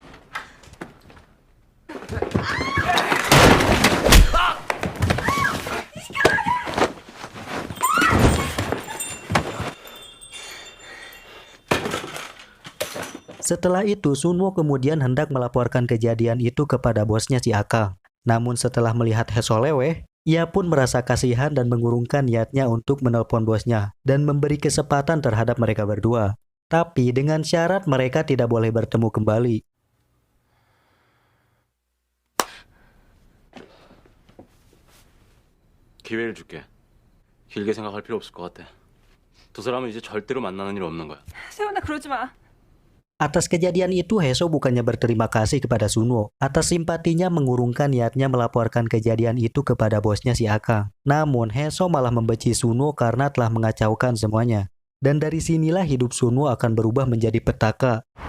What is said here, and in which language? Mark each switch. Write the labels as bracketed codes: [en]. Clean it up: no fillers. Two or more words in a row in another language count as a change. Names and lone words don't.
[id] Setelah itu, Sunwo kemudian hendak melaporkan kejadian itu kepada bosnya si Akang. Namun setelah melihat Heso leweh, ia pun merasa kasihan dan mengurungkan niatnya untuk menelpon bosnya dan memberi kesempatan terhadap mereka berdua. Tapi dengan syarat mereka tidak boleh bertemu kembali. [ko] 기회를 줄게. 길게 생각할 필요 없을 것 같아. 두 사람은 이제 절대로 만나는 일 없는 거야. 세훈아 그러지 마. [id] Atas kejadian itu, Heso bukannya berterima kasih kepada Sunwo. Atas simpatinya mengurungkan niatnya melaporkan kejadian itu kepada bosnya si Akang. Namun, Heso malah membenci Sunwo karena telah mengacaukan semuanya. Dan dari sinilah hidup Sunwo akan berubah menjadi petaka.